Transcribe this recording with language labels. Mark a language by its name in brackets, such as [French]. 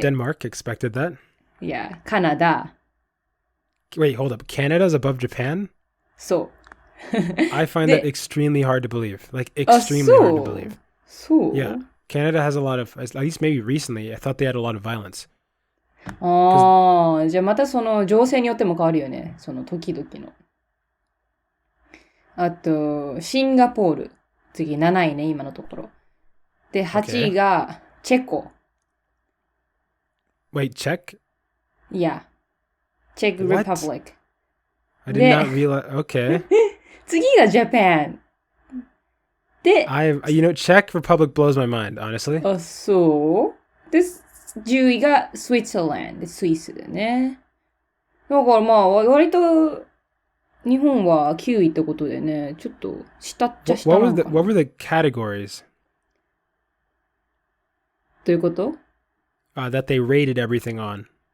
[English] Yeah, Denmark, expected that. [Japanese] いや、カナダ。 [English] Wait, hold up. Canada's above Japan? [Japanese] そう。 [English] I find that extremely hard to believe. Like, extremely hard to believe. [Japanese] そう。 [English] Yeah. Canada has a lot of, at least maybe recently, I thought they had a lot of violence. [Japanese] じゃあまたその情勢によっても変わるよね。その時々の。あと、シンガポール。次、7位ね、今のところ。で、8位が、チェコ。 [English] Wait, Czech? [Japanese] いや、チェック・リパブリック。 [English] I did not realize, okay. [Japanese] 次がジャパン。で、 [English] Czech Republic blows my mind, honestly. [Japanese] そうで、10位がスイッツァランド、スイスだね。だから割と日本は9位ってことでね、ちょっと下っちゃ下なのかな。 [English] What were the categories? [Japanese] どういうこと？ [English] That they rated everything on.